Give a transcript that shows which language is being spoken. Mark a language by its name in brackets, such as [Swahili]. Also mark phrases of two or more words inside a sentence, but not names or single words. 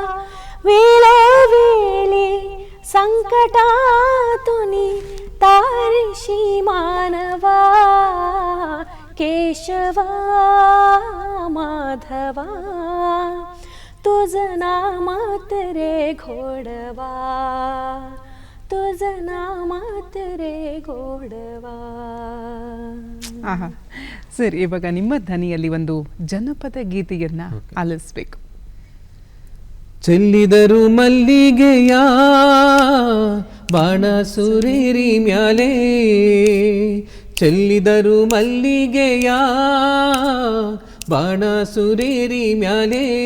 [Marathi] वेळोवेळी संकटातुनी तारशी मानवा, केशवा माधवा तुझं नामात रे घोडवा, तुझं नामात रे घोडवा. [Kannada] ಆಹಾ ಸರ್, ಇವಾಗ ನಿಮ್ಮ ಧ್ವನಿಯಲ್ಲಿ ಒಂದು ಜನಪದ ಗೀತೆಯನ್ನ ಆಲಿಸ್ಬೇಕು. ಚೆಲ್ಲಿದರು ಮಲ್ಲಿಗೆಯ ಬಾಣ ಸುರೇರಿ ಮ್ಯಾಲೆ, ಚೆಲ್ಲಿದರು ಮಲ್ಲಿಗೆಯ ಬಾಣ ಸುರೇರಿ ಮ್ಯಾಲೆ.